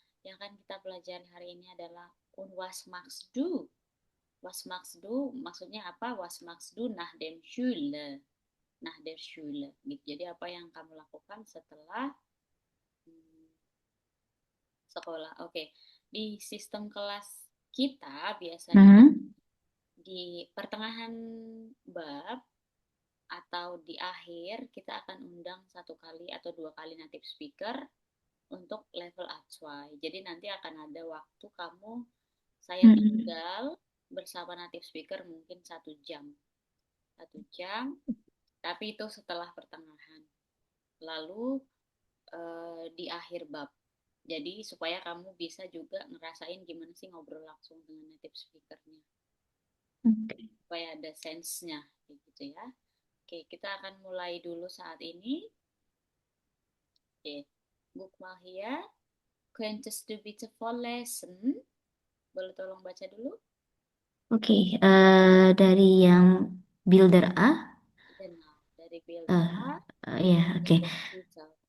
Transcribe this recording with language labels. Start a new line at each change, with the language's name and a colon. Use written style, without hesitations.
Indonesian: Yang akan kita pelajari hari ini adalah
German: was machst du? Was machst du
Indonesian: maksudnya apa?
German: Was machst du nach dem Schule? Nah, der Schule. Gitu.
Indonesian: Jadi apa yang kamu lakukan setelah hmm, sekolah? Oke. Di sistem kelas kita biasanya Mhm. di pertengahan bab atau di akhir kita akan undang satu kali atau dua kali native speaker untuk level A2. Jadi nanti akan ada waktu kamu saya Mhm. tinggal bersama native speaker mungkin 1 jam. 1 jam, tapi itu setelah pertengahan. Lalu di akhir bab. Jadi supaya kamu bisa juga ngerasain gimana sih ngobrol langsung dengan native speakernya. Oke. Supaya ada sense-nya gitu ya. Oke, kita akan mulai dulu saat ini. Oke.
German: Book Mahia, Könntest du bitte vorlesen?
Indonesian: Boleh tolong baca dulu? Oke, dari yang builder A,
German: Genau,
Indonesian: dari
German: Bilder eh, A,
Indonesian: ya,
German: Bilder
Indonesian: oke,
German: Titel.